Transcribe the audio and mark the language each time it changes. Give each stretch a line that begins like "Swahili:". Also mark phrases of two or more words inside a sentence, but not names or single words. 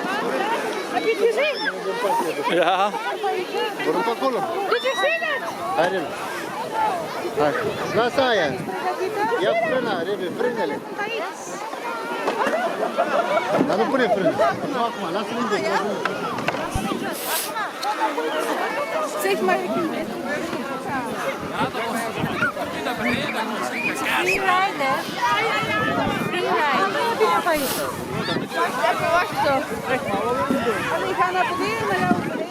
Dutch: Ja.
Romanian: Coborâm pe acolo. Hai, repede. Hai, lasă aia. Ia frâna, repede, frânele. Dar nu pune frână. Nu acum, lasă-l în bec.
Dutch: Zeg maar, freeride. Even wachten. Die gaan naar beneden met jou.